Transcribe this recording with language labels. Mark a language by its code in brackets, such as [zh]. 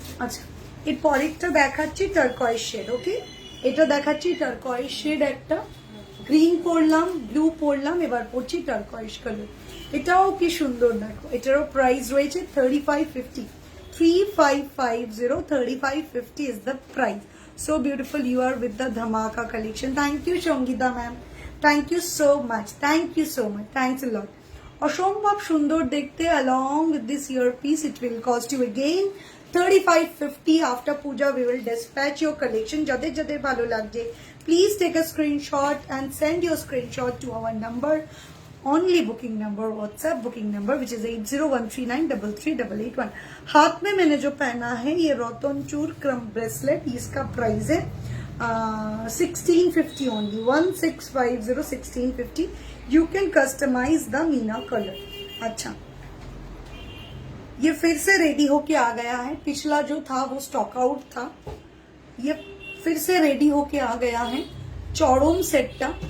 [bn] আচ্ছা, এর পরেরটা দেখাচ্ছি টার্কয়েজ শেড। ওকে, এটা দেখাচ্ছি টার্কয়েজ শেড, একটা গ্রিন পরলাম, ব্লু পরলাম, এবার পরছি টার্কয়েজ কালার। এটাও কি সুন্দর দেখো। এটারও প্রাইস রয়েছে 3550, 3550, 3550 [en] is the price. So beautiful, you are with the Dhamaka collection. Thank you Shongita ma'am, thank you so much, thanks a lot. [bn] অসম্ভব সুন্দর দেখতে। [en] along with this earpiece it will cost you again 3550. after puja we will dispatch your collection. [bn] যাদের যাদের ভালো লাগছে [en] please take a screenshot and send your screenshot to our number, only booking number, WhatsApp booking number, which is 801339338881. [hi] हाथ में मैंने जो पहना है ये रतन चूर क्रम ब्रेसलेट, इसका प्राइस है 1650 only, 1650, 1650. [en] You can customize the मीना color. [hi] अच्छा, ये फिर से रेडी होके आ गया है। पिछला जो था वो स्टॉक आउट था, ये फिर से रेडी होके आ गया है चौड़म सेटটা।